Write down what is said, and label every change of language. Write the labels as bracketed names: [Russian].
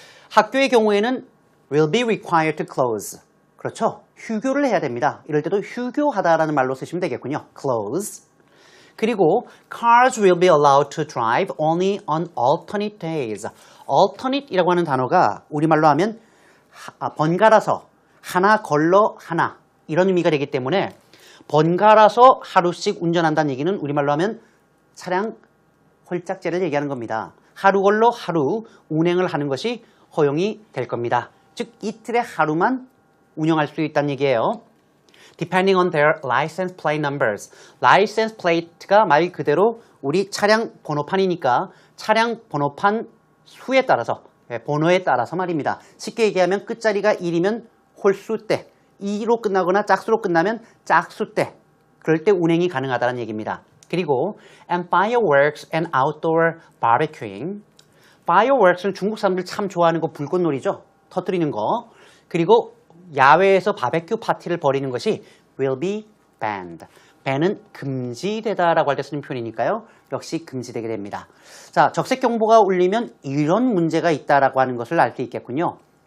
[Korean] 학교의 경우에는 [English] will be required to close. [Korean] 그렇죠. 휴교를 해야 됩니다. 이럴 때도 휴교하다라는 말로 쓰시면 되겠군요. [English] close. [Korean] 그리고 [English] cars will be allowed to drive only on alternate days. [Korean] alternate이라고 하는 단어가 우리말로 하면 번갈아서 하나 걸러 하나 이런 의미가 되기 때문에 번갈아서 하루씩 운전한다는 얘기는 우리말로 하면 차량 홀짝제를 얘기하는 겁니다. 하루 걸러 하루 운행을 하는 것이 허용이 될 겁니다. 즉 이틀에 하루만 운영할 수 있다는 얘기예요. [English] Depending on their license plate numbers. [Korean] license plate가 말 그대로 우리 차량 번호판이니까 차량 번호판 수에 따라서 번호에 따라서 말입니다. 쉽게 얘기하면 끝자리가 1이면 홀수 때, 2로 끝나거나 짝수로 끝나면 짝수 때, 그럴 때 운행이 가능하다는 얘기입니다. 그리고 [English] and fireworks and outdoor barbecuing. [Korean] fireworks는 중국 사람들 참 좋아하는 거 불꽃놀이죠. 터뜨리는 거. 그리고 야외에서 바베큐 파티를 벌이는 것이 [English] will be banned. [Korean] ban은 금지되다라고 할 때 쓰는 표현이니까요. 역시 금지되게 됩니다. 자, 적색경보가 울리면 이런 문제가 있다라고 하는 것을 알 수 있겠군요.